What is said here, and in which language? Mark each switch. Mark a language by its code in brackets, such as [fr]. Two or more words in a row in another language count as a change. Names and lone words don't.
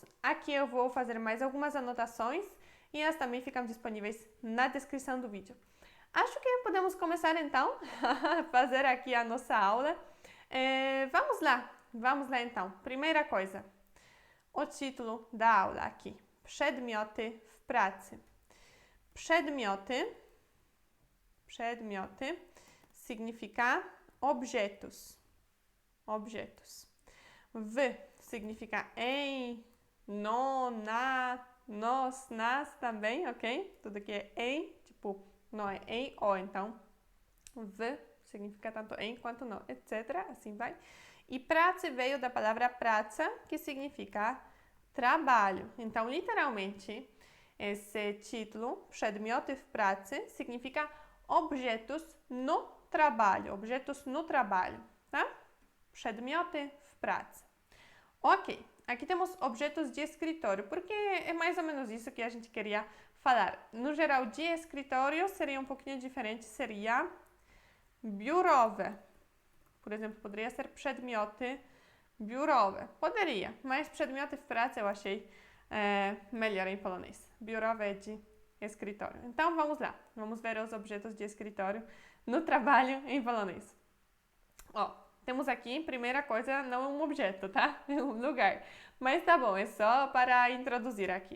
[pt] Aqui eu vou fazer mais algumas anotações e elas também ficam disponíveis na descrição do vídeo. Acho que podemos começar então a fazer aqui a nossa aula. Vamos lá então. Primeira coisa, o título da aula aqui. [pl] Przedmioty w pracy. Przedmioty [pt] significa objetos. W significa em, no, na, nos, nas também, ok? Tudo que é em, tipo, não é em, o, então w significa tanto em quanto no, etc. Assim vai. E pracy veio da palavra praca, que significa trabalho. Então, literalmente, esse título, [pl] przedmioty w pracy, [pt] significa objetos no trabalho, tá? [pl] Przedmioty w pracy. [pt] Ok, aqui temos objetos de escritório, porque é mais ou menos isso que a gente queria falar. No geral, de escritório seria um pouquinho diferente, seria biurowe. Por exemplo, poderia ser [pl] przedmioty biurowe. [pt] Poderia, mas [pl] przedmioty w pracy [pt] eu achei melhor em polonês. Biurowe é de escritório. Então, vamos lá. Vamos ver os objetos de escritório no trabalho em polonês. Ó, temos aqui, primeira coisa, não é um objeto, tá? É um lugar. Mas tá bom, é só para introduzir aqui.